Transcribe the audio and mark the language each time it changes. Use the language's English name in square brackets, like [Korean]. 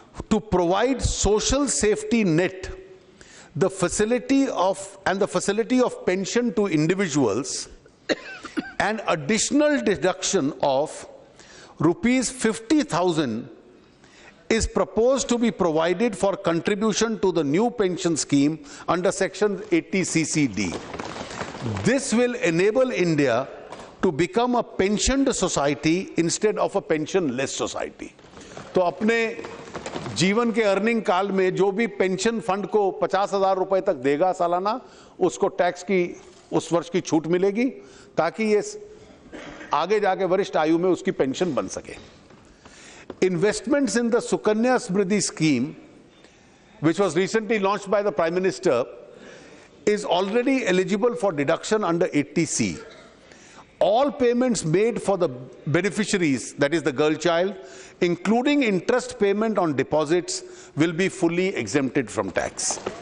[English] To provide social safety net, the facility of pension to individuals, an additional deduction of rupees 50,000 is proposed to be provided for contribution to the new pension scheme under Section 80CCD. This will enable India to become a pensioned society instead of a pensionless society. [Hindi] तो अपने जीवन के earning काल में जो भी pension fund को 50,000 रुपए तक देगा सालाना, उसको टैक्स की उस वर्ष की छूट मिलेगी ताकि ये आगे जाके वरिष्ठ आयु में उसकी पेंशन बन सके. [English] Investments in the Sukanya Smriddhi scheme, which was recently launched by the Prime Minister, is already eligible for deduction under 80C. All payments made for the beneficiaries, that is the girl child, including interest payment on deposits, will be fully exempted from tax.